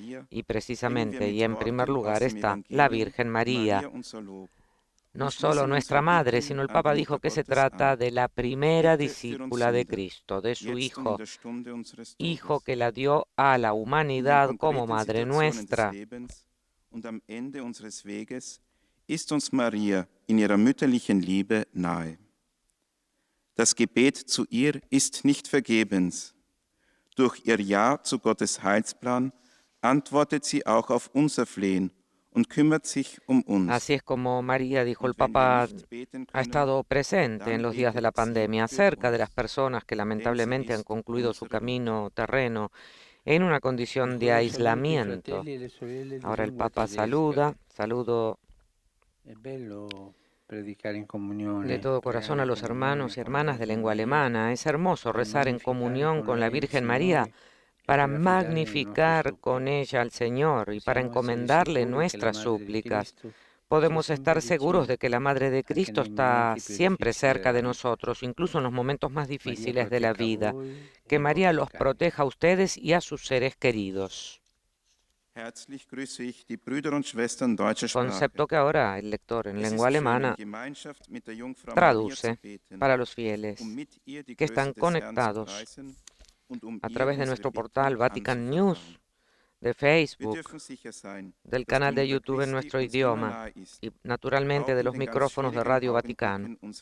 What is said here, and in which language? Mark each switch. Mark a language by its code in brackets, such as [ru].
[es] Y precisamente, y en primer lugar, está la Virgen María. No solo nuestra madre, sino el Papa dijo que se trata de la primera discípula de Cristo, de su Hijo, Hijo que la dio a la humanidad como Madre nuestra. [de] Und am Ende unseres Weges ist uns Maria in ihrer mütterlichen Liebe nahe. Das Gebet zu ihr ist nicht vergebens. Durch ihr Ja zu Gottes Heilsplan antwortet sie auch auf unser Flehen und kümmert sich um uns. [es] Así es como María, dijo el Papa, ha estado presente en los días de la pandemia, cerca de las personas que lamentablemente han concluido su camino terreno en una condición de aislamiento. Ahora el Papa saludo de todo corazón a los hermanos y hermanas de lengua alemana. Es hermoso rezar en comunión con la Virgen María para magnificar con ella al Señor y para encomendarle nuestras súplicas. podemos estar seguros de que la Madre de Cristo está siempre cerca de nosotros, incluso en los momentos más difíciles de la vida. Que María los proteja a ustedes y a sus seres queridos. [de] Herzlich grüße ich die Brüder und Schwestern deutscher Sprache. [es] Concepto que ahora el lector en lengua alemana traduce para los fieles que están conectados a través de nuestro portal Vatican News, de Facebook, del canal de YouTube en nuestro idioma y naturalmente de los micrófonos de Radio Vaticano.